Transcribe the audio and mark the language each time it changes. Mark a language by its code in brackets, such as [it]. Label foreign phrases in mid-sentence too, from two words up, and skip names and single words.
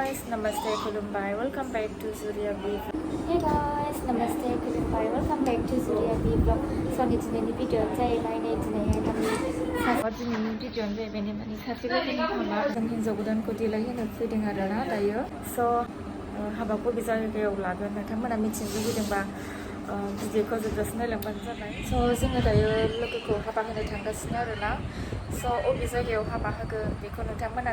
[en] Namaste, Kulumbai. Welcome back to Surya B. Hey guys, Namaste, Kulumbai. Welcome back to Surya B. So, [brx] दिनैनि भिडिअ जाहैबाय नै दिनैहाय दिनैनि भिडिअआनो जाहैबाय नै माने सासे लोगोनि हाबा जों हिन्जाव गोदानखौ देलायहोनो फैदों आरोना दायो स' हाबाखौ बबे जायगायाव लागोन नोंथांमोना मिथिनो लुगैदोंबा भिडिअखौ जोबजासिम नायलांबानो जाबाय स' जोङो दायो लोगोखौ हाबा होनो थांगासिनो आरोना स' बबे जायगायाव हाबा होगोन बेखौ नोंथांमोना